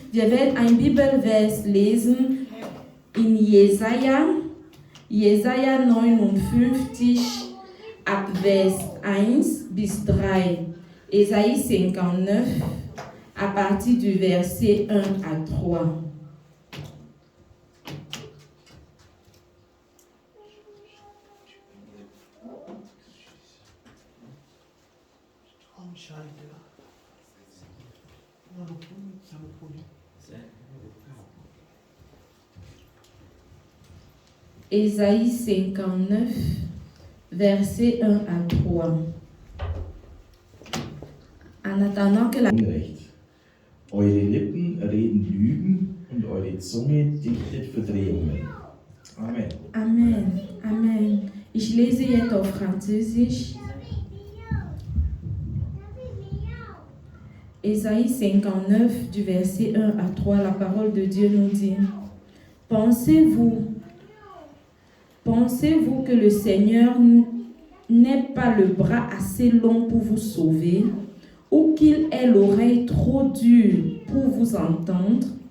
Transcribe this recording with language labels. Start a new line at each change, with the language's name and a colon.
German: Wir werden ein Bibelvers lesen in Jesaja 59, ab Vers 1 bis 3.
French: Ésaïe 59, à partir du verset 1 à 3. Ésaïe 59, verset 1 à 3. En attendant que la...
German: Eure Lippen reden Lügen und eure Zunge dichtet Verdrehungen. Amen. Amen. Amen. Ich lese jetzt auf Französisch.
French: Ésaïe 59, du verset 1 à 3, la parole de Dieu nous dit: Pensez-vous que le Seigneur n'ait pas le bras assez long pour vous sauver, ou qu'il ait l'oreille trop dure pour vous entendre?